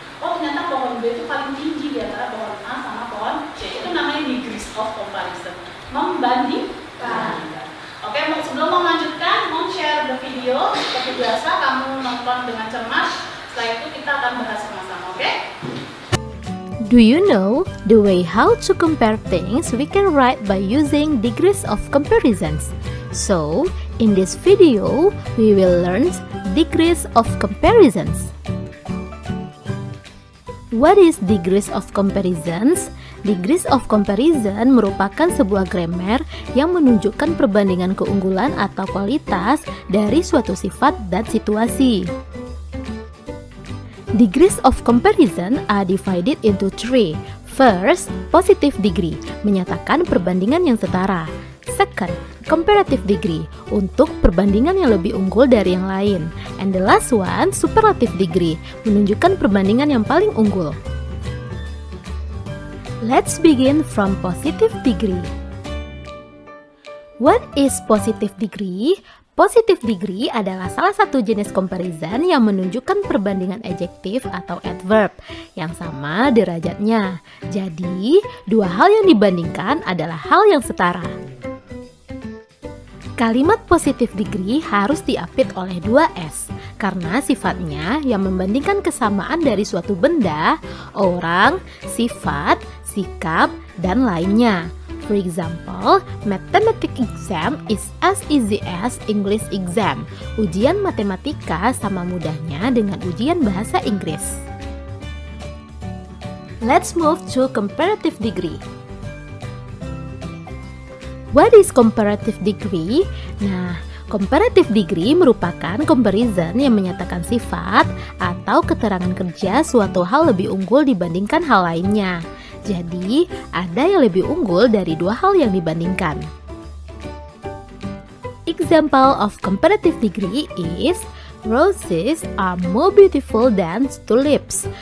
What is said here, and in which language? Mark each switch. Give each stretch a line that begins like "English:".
Indonesian: Oh, ternyata pohon B itu paling tinggi di antara pohon A sama pohon C. Itu namanya degrees of comparison. Membandingkan. Oke, sebelum melanjutkan, mau
English: share the video.
Indonesian: Seperti biasa, kamu nonton dengan cermat. Setelah itu kita akan bahas sama-sama, oke?
English: Do you know the way how to compare things we can write by using degrees of comparisons? So, in this video, we will learn degrees of comparisons. What is degrees of comparisons?
Indonesian: Degrees of comparison merupakan sebuah grammar yang menunjukkan perbandingan keunggulan atau kualitas dari suatu sifat dan situasi.
English: Degrees of comparison are divided into three.
Indonesian: First, positive degree, menyatakan perbandingan yang setara. Second, comparative degree, untuk perbandingan yang lebih unggul dari yang lain.
English: And the last one, superlative degree,
Indonesian: menunjukkan perbandingan yang paling unggul.
English: Let's begin from positive degree. What is positive degree?
Indonesian: Positive degree adalah salah satu jenis comparison yang menunjukkan perbandingan adjektif atau adverb yang sama derajatnya. Jadi, dua hal yang dibandingkan adalah hal yang setara. Kalimat positive degree harus diapit oleh dua S karena sifatnya yang membandingkan kesamaan dari suatu benda, orang, sifat, sikap, dan lainnya.
English: For example, mathematics exam is as easy as English exam.
Indonesian: Ujian matematika sama mudahnya dengan ujian bahasa Inggris.
English: Let's move to comparative degree. What is comparative degree?
Indonesian: Nah, comparative degree merupakan comparison yang menyatakan sifat atau keterangan kerja suatu hal lebih unggul dibandingkan hal lainnya. Jadi, ada yang lebih unggul dari dua hal yang dibandingkan.
English: Example of comparative degree is roses are more beautiful than tulips.